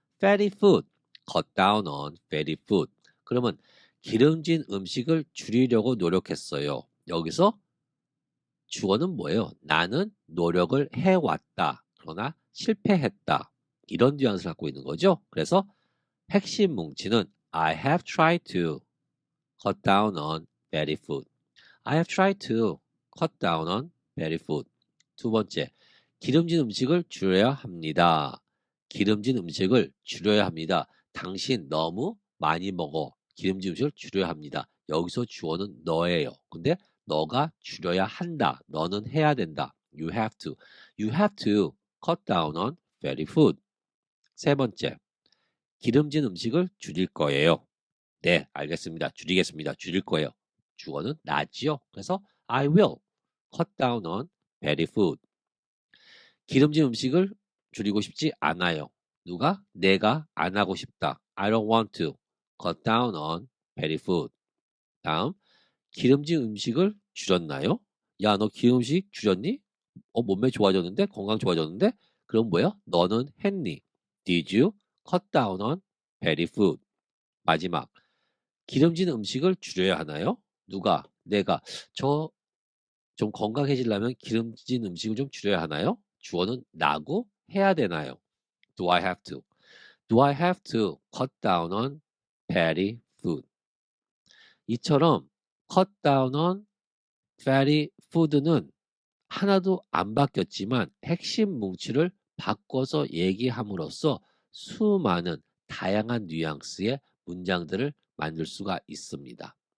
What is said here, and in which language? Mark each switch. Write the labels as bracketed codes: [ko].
[en] fatty food. cut down on fatty food. [ko] 그러면 기름진 음식을 줄이려고 노력했어요. 여기서 주어는 뭐예요? 나는 노력을 해왔다. 그러나 실패했다. 이런 뉘앙스를 갖고 있는 거죠. 그래서 핵심 뭉치는 [en] I have tried to cut down on fatty food. I have tried to cut down on fatty food. [ko] 두 번째, 기름진 음식을 줄여야 합니다. 기름진 음식을 줄여야 합니다. 당신 너무 많이 먹어. 기름진 음식을 줄여야 합니다. 여기서 주어는 너예요. 근데 너가 줄여야 한다. 너는 해야 된다. [en] You have to. You have to cut down on fatty food. [ko] 세 번째, 기름진 음식을 줄일 거예요. 네, 알겠습니다. 줄이겠습니다. 줄일 거예요. 주어는 나지요. 그래서 [en] I will cut down on fatty food. [ko] 기름진 음식을 줄이고 싶지 않아요. 누가? 내가 안 하고 싶다. [en] I don't want to cut down on fatty food. [ko] 다음, 기름진 음식을 줄였나요? 야, 너 기름 음식 줄였니? 몸매 좋아졌는데? 건강 좋아졌는데? 그럼 뭐야? 너는 했니? [en] Did you cut down on fatty food? [ko] 마지막, 기름진 음식을 줄여야 하나요? 누가? 내가. 저 좀 건강해지려면 기름진 음식을 좀 줄여야 하나요? 주어는 나고 해야 되나요? [en] Do I have to? Do I have to cut down on fatty food? [ko] 이처럼 [en] cut down on fatty food [ko] 는 하나도 안 바뀌었지만 핵심 뭉치를 바꿔서 얘기함으로써 수많은 다양한 뉘앙스의 문장들을 만들 수가 있습니다.